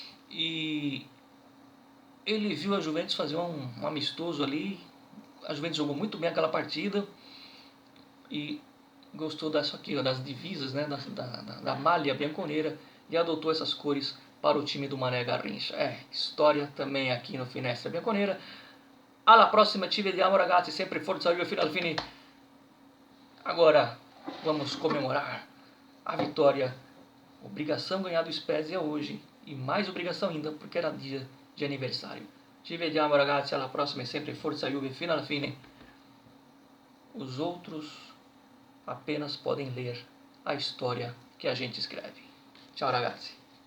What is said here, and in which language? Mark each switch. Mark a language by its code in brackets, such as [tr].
[pt] E ele viu a Juventus fazer um amistoso ali. A Juventus jogou muito bem aquela partida e gostou dessa aqui, ó, das divisas, né? Da malha bianconeira, e adotou essas cores para o time do Mané Garrincha. História também aqui no Finestra Bianconera. [it] Alla prossima, ci vediamo ragazzi, sempre Forza Juve fino al fine. [pt] Agora vamos comemorar a vitória. Obrigação ganhar do Spezia hoje. E mais obrigação ainda, porque era dia de aniversário. [it] Ci vediamo ragazzi, alla prossima, sempre Forza Juve fino alla fine. [pt] Os outros apenas podem ler a história que a gente escreve. Tchau ragazzi.